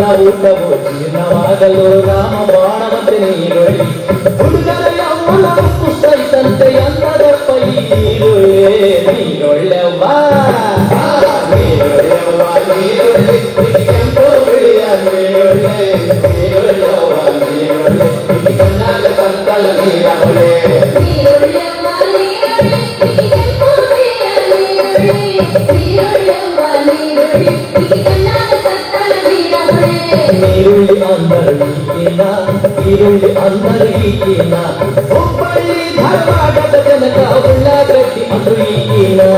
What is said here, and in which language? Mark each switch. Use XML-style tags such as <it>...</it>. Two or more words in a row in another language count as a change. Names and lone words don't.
<kn>ಊಟವು ಜೀರ್ಣವಾಗಲು ರಾಮ ಬಾಣವಂತೆ ನೀರುಳ್ಳಿ ಹುಡುಗರ ಯೌವನ ಕುಸ್ತೈತಂತೆ ಎಲ್ಲದಪ್ಪ ಈ ನೀರುಳ್ಳಿ ನೀರೊಳ್ಳೆವ್ವ ನೀರೊಳ್ಳೆವ್ವ ನೀರುಳ್ಳಿ ಕೆಂಪು ಬಿಳಿಯ ನೀರುಳ್ಳಿ ನೀರೊಳ್ಳೆವ್ವ ನೀರುಳ್ಳಿ ಕಣ್ಣಾಗ ತರ್ತಳ ನೀರೊಳ್ಳೆ ನೀರುಳ್ಳಿ ಅಂದರು ಈಗಿನ ಈರುಳ್ಳಿ ಅಂದರು ಈಗಿನ ಹುಬ್ಬಳ್ಳಿ ಧಾರವಾಡದ ಜನಕ ಉಳ್ಳಾಗಡ್ಡಿ ಅದು ಈಗಿನ</kn>